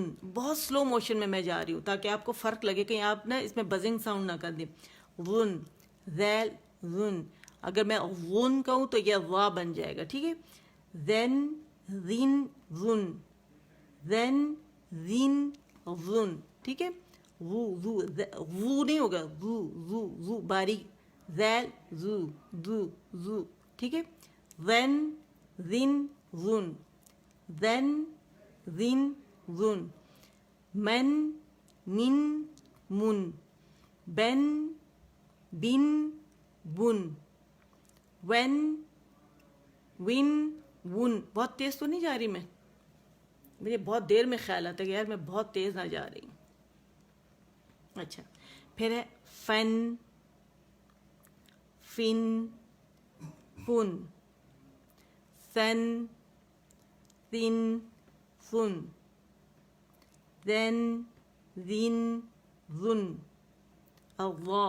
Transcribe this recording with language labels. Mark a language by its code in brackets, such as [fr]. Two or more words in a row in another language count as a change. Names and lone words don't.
[ur] بہت [en] slow motion [ur] میں جا رہی ہوں تاکہ آپ کو فرق لگے، کہیں آپ نا اس میں [en] buzzing sound [ur] نہ کر دیں. ظن ذیل ظن. اگر میں غن کہوں تو یہ وا بن جائے گا. ٹھیک ہے، ذن ذین ظن، ذن ذین ظن. ٹھیک ہے، وو وو وو نہیں ہوگا، وو وو وو باریک، ذیل زو زو زو. ٹھیک ہے، ذن ذین ظن، ذن ذین ظن، من من من، بن بن بن، وین ون ون. بہت تیز تو نہیں جا رہی میں؟ مجھے بہت دیر میں خیال آتا ہے کہ یار میں بہت تیز نہ جا رہی ہوں. اچھا پھر ہے فن فن فن، سن سن سن، ذن ذین ذن، الوا.